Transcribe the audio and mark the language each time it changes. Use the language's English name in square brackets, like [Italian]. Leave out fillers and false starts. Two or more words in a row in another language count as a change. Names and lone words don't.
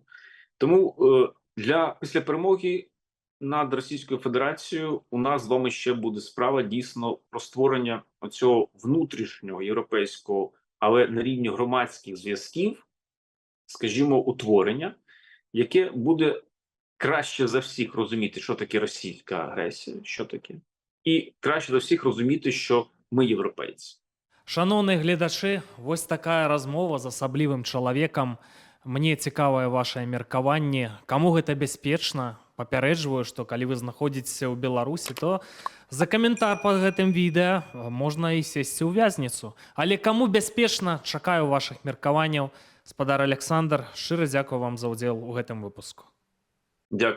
[Ukrainian] Тому після перемоги над Російською Федерацією у нас з вами ще буде справа дійсно про створення оцього внутрішнього європейського, але на рівні громадських зв'язків, скажімо, утворення, яке буде краще за всіх розуміти, що таке російська агресія, що таке, і краще за всіх розуміти, що ми європейці. Шановні глядачі, ось така розмова з особливим чоловіком. [Belarusian] Мне цікаве ваше міркаванне. Каму гэта бяспечна? Папярэджваю, што калі вы знаходзіцеся ў Беларусі, то за каментар пад гэтым відэа можна і сесці ў вязніцу. Але каму бяспечна, чакаю вашых меркаванняў. Спадар Александр, шчыра дзякую вам за ўдзел у гэтым выпуску.